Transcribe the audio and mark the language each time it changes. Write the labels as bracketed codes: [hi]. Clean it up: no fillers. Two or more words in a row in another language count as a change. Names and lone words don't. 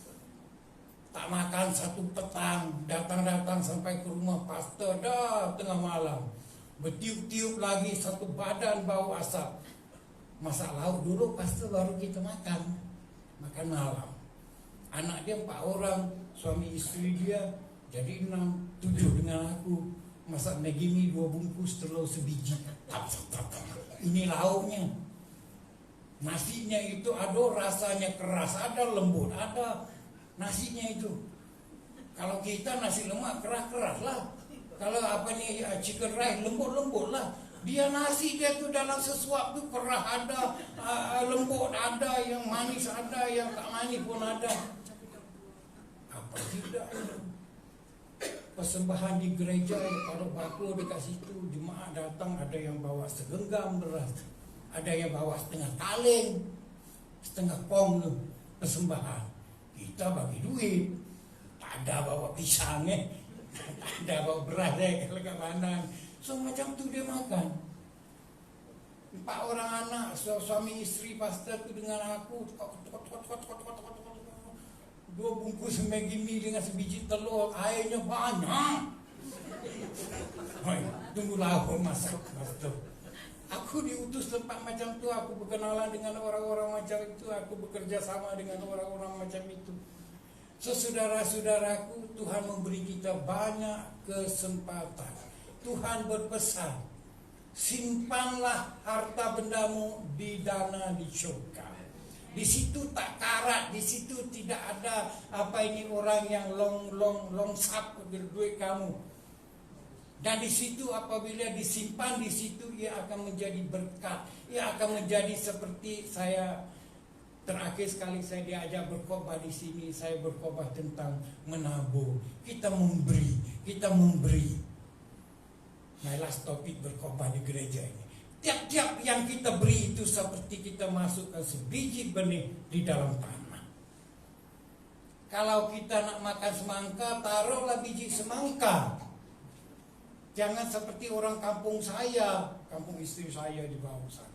[ms] Tak makan 1 petang, datang-datang sampai ke rumah pastor dah tengah malam. Bertiup-tiup lagi 1 badan bau asap. Masak lauk dulu pastor baru kita makan malam. Anak dia 4 orang, suami istri dia jadi 6, 7 dengan aku. Masak Maggi mie 2 bungkus, telur sebiji. Ini lauknya. Nasinya itu ada rasanya keras, ada lembut, ada nasinya itu. Kalau kita nasi lemak keras-keras lah. Kalau [en] chicken rice [ms] lembut-lembut lah. Dia nasi dia tuh dalam sesuap tuh keras ada, lembut ada, yang manis ada, yang tak manis pun ada. Apa tidak? Persembahan di gereja ada bako dekat situ, jemaat datang ada yang bawa segenggam beras, ada yang bawa setengah kaleng, setengah kong persembahan. Kita bagi duit, tak ada bawa pisang tak ada bawa beras kalau kat Bandar. So macam tu dia makan. 4 orang anak, suami istri pastor tu dengan aku, 2 bungkus Maggi mie dengan sebiji telur, airnya banyak. Tunggulah aku masak pastor. Aku diutus tempat macam tu, aku berkenalan dengan orang-orang macam itu, aku bekerja sama dengan orang-orang macam itu. So saudara-saudaraku, Tuhan memberi kita banyak kesempatan. Tuhan berpesan, simpanlah harta bendamu di dana di syurga. Di situ tak karat, di situ tidak ada orang yang long sap duit kamu. Dan di situ apabila disimpan di situ, ia akan menjadi berkat. Ia akan menjadi seperti saya terakhir sekali saya diajak berkhotbah di sini, saya berkhotbah tentang menabur. Kita memberi. [en] My last [ms] topik berkhotbah di gereja ini. Tiap-tiap yang kita beri itu seperti kita masukkan sebiji benih di dalam tanah. Kalau kita nak makan semangka, taruhlah biji semangka. Jangan seperti orang kampung saya, kampung istri saya di bawah sana.